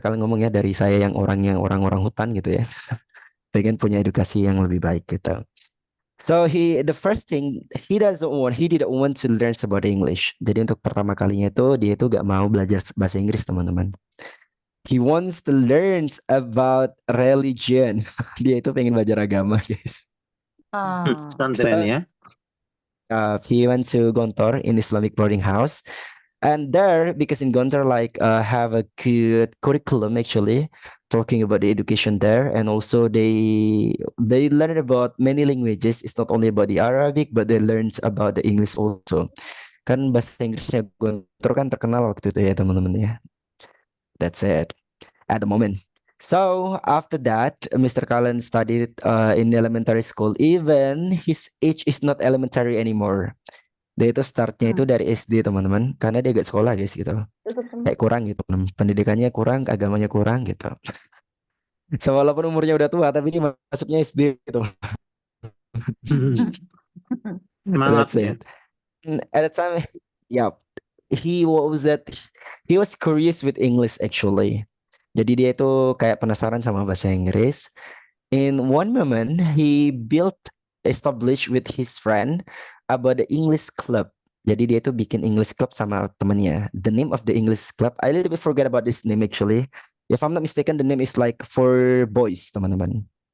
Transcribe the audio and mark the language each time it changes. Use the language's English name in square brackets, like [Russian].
[Indonesian] Cullen ngomong ya, dari saya yang orang-orang hutan gitu ya. Pengen punya edukasi yang lebih baik gitu. [English] So the first thing he didn't want to learn about English. [Indonesian] Jadi untuk pertama kalinya itu dia itu gak mau belajar bahasa Inggris teman-teman. [English] He wants to learn about religion. [Indonesian] Dia itu pengen belajar agama guys. Ah. Pesantren ya. [English] He went to Gontor in Islamic boarding house. And there, because in Gontor have a good curriculum actually, talking about the education there, and also they learn about many languages. It's not only about the Arabic, but they learn about the English also. [Indonesian] Kan bahasa Inggrisnya Gontor kan terkenal waktu itu ya teman-teman ya. [English] That's it at the moment. So after that, Mr. Cullen studied in elementary school. Even his age is not elementary anymore. [Indonesian] Dia itu startnya itu dari SD teman-teman, karena dia gak sekolah guys gitu. Kayak kurang gitu, pendidikannya kurang, agamanya kurang gitu. So walaupun umurnya udah tua, tapi ini masuknya SD gitu. Semangat [English] That's ya. it. At the time, yeah, he was curious with English actually. [Indonesian] Jadi dia itu kayak penasaran sama bahasa Inggris. [English] In one moment, he established with his friend about the English club. [Indonesian] Jadi dia itu bikin English club sama temennya. [English] The name of the English club, I little bit forget about this name actually. If I'm not mistaken, the name is like For Boys, teman-teman.